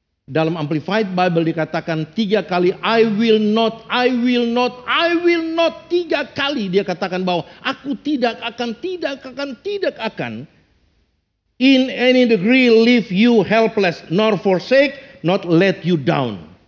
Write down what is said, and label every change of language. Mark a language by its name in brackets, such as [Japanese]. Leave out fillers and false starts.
[Indonesian] Dalam [English] Amplified Bible [Indonesian] dikatakan 3 kali, [English] I will not, I will not, I will not. [Indonesian] 3 kali dia katakan bahwa aku tidak akan, tidak akan, tidak akan. [English] In any degree leave you helpless, nor forsake, not let you down.